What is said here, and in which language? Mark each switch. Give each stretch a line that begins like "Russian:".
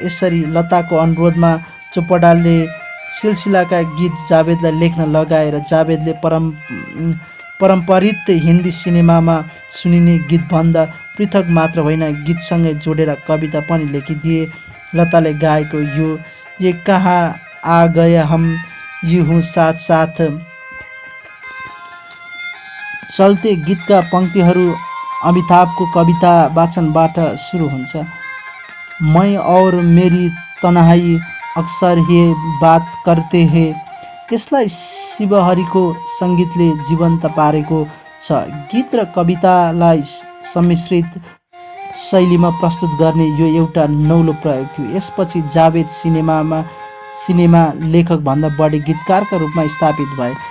Nepali: यसरी लताको अनुरोधमा चोपडाले सिलसिलाका गीत जावेदलाई लेख्न लगाएर जावेदले परम्परित हिन्दी सिनेमामा सुनिने गीतभन्दा पृथक मात्र होइन, गीतसँगै जोडेर कविता पनि लेखिदिए। लताले गाएको
Hindi: ये कहाँ आ गए हम यूं साथ साथ चलते
Nepali: गीतका पङ्क्तिहरू अमिताभको कविता वाचनबाट सुरु हुन्छ।
Hindi: मैं और मेरी तन्हाई अक्सर हे बात करते हैं।
Nepali: यसलाई शिवहरिको सङ्गीतले जीवन्त पारेको छ। गीत र कवितालाई सम्मिश्रित शैलीमा प्रस्तुत गर्ने यो एउटा नौलो प्रयोग थियो। यसपछि जावेद सिनेमा लेखकभन्दा बढी गीतकारका रूपमा स्थापित भए।